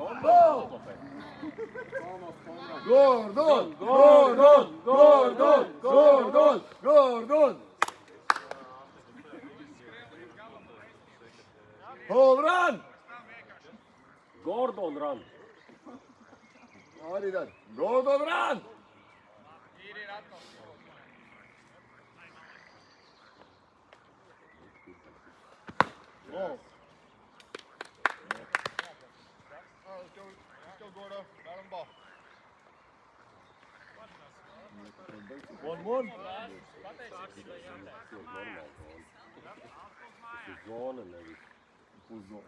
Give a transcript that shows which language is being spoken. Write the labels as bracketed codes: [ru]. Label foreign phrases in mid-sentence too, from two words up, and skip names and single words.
[en] Gordon! Home run! Gordon run. [lv] Arī tad. [en] Gordon run! Oh. Let's go, Gordo. Got him ball. 1-1. [lv] Zona nevis. Puszona.